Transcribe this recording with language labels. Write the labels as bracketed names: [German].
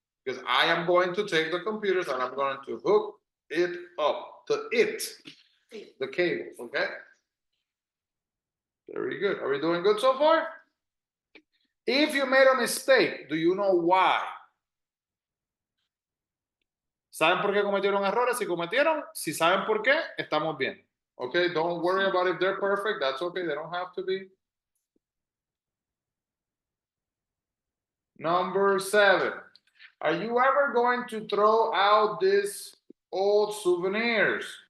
[English] Because I am going to take the computers and I'm going to hook it up. The cables, okay? Very good. Are we doing good so far? If you made a mistake, do you know why? [Spanish] ¿Saben por qué cometieron errores? Si cometieron, si saben por qué, estamos bien. [English] Okay, don't worry about if they're perfect. That's okay. They don't have to be. Number 7. Are you ever going to throw out these old souvenirs?